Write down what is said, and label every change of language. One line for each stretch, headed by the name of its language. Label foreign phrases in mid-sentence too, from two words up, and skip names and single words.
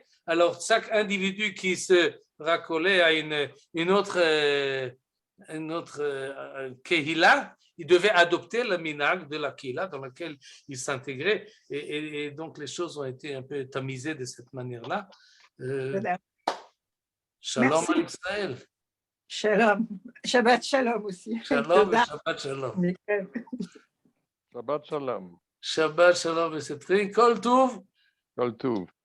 French: Alors chaque individu qui se racolait à une autre kehila, il devait adopter le minag de la kehila dans laquelle il s'intégrait, et donc les choses ont été un peu tamisées de cette manière-là. Voilà. Shalom Merci. à Israël.
Hebrew: שלום. שבת שלום aussi.
French: Shalom et Toda.
Hebrew: שבת שלום.
French: Michael.
Hebrew: שבת שלום. שבת שלום
French: et c'est très
Hebrew: כל טוב. כל טוב.